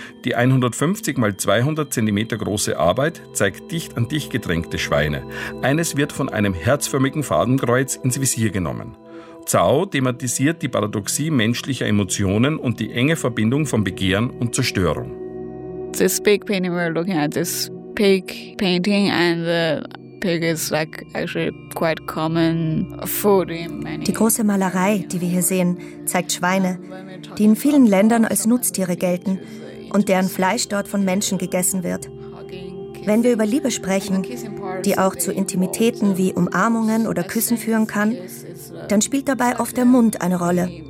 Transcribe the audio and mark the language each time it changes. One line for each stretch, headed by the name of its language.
German: Die 150 x 200 cm große Arbeit zeigt dicht an dicht gedrängte Schweine. Eines wird von einem herzförmigen Fadenkreuz ins Visier genommen. Zhao thematisiert die Paradoxie menschlicher Emotionen und die enge Verbindung von Begehren und Zerstörung.
English: This big painting we're looking at, this pig painting and the pig is like actually quite common food in many.
German: Die große Malerei, die wir hier sehen, zeigt Schweine, die in vielen Ländern als Nutztiere gelten und deren Fleisch dort von Menschen gegessen wird. Wenn wir über Liebe sprechen, die auch zu Intimitäten wie Umarmungen oder Küssen führen kann, dann spielt dabei oft der Mund eine Rolle.